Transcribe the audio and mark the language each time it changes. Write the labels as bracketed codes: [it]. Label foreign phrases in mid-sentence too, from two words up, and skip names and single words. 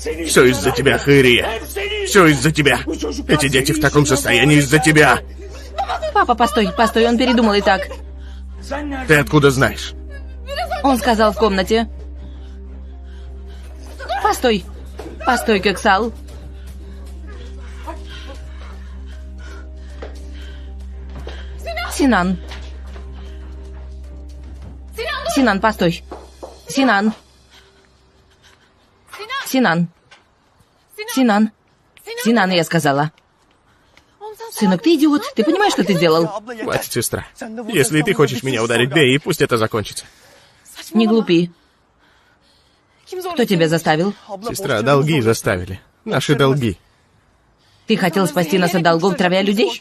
[ru] Все из-за тебя, Хэрия. Все из-за тебя. Эти дети в таком состоянии из-за тебя. Папа, постой, постой, он передумал и так. Ты откуда знаешь? Он сказал в комнате. Постой, постой, Кексал. Синан. Синан, постой. Синан. Синан. Синан. Синан, я сказала. Сынок, ты идиот. Ты понимаешь, что ты сделал? Хватит, сестра. Если и ты хочешь меня ударить, бей, и пусть это закончится. Не глупи. Кто тебя заставил? Сестра, долги заставили. Наши долги. Ты хотел спасти нас от долгов, травя людей?